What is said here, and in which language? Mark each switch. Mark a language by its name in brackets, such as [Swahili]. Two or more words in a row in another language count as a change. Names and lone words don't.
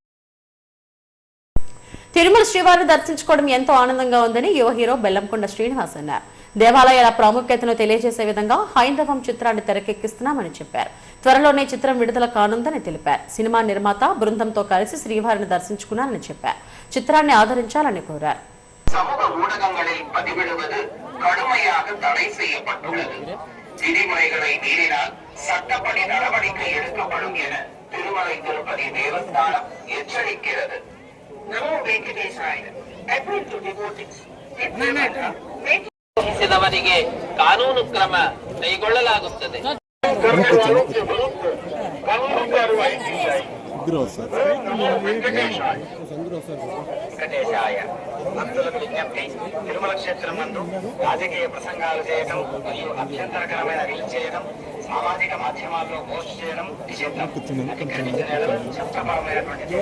[Telugu] తిరుమల శ్రీవారిని దర్శించుకోవడం ఎంతో ఆనందంగా ఉందని యువ హీరో బెల్లంకొండ శ్రీనివాస్ అన్నారు. దేవాలయాల ప్రాముఖ్యతను తెలియజేసే విధంగా హైందవం చిత్రాన్ని తెరకెక్కిస్తున్నామని చెప్పారు. త్వరలోనే చిత్రం విడుదల కానుందని తెలిపారు. సినిమా నిర్మాత బృందంతో కలిసి శ్రీవారిని దర్శించుకున్నారని చెప్పారు. చిత్రాన్ని ఆదరించాలని కోరారు. [Tamil] சமூக ஊடகங்களில் பதிவிடுவது கடுமையாக தடை செய்யப்பட்டுள்ளது. விதிமுறைகளை மீறினால் சட்டப்படி நடவடிக்கை எடுக்கப்படும் என திருமலை திருப்பதி தேவஸ்தானம் எச்சரிக்கிறது. நமோ வெங்கடேசாய. [English] appeal to devotees. [Kannada] ವಹಿಸಿದವರಿಗೆ ಕಾನೂನು ಕ್ರಮ ಕೈಗೊಳ್ಳಲಾಗುತ್ತದೆ. [Telugu] భక్తులకు విజ్ఞప్తి, తిరుమల క్షేత్రం నందు రాజకీయ ప్రసంగాలు చేయడం మరియు అభ్యంతరకరమైన రీల్ చేయడం, సామాజిక మాధ్యమాల్లో పోస్ట్ చేయడం నిషిద్ధం.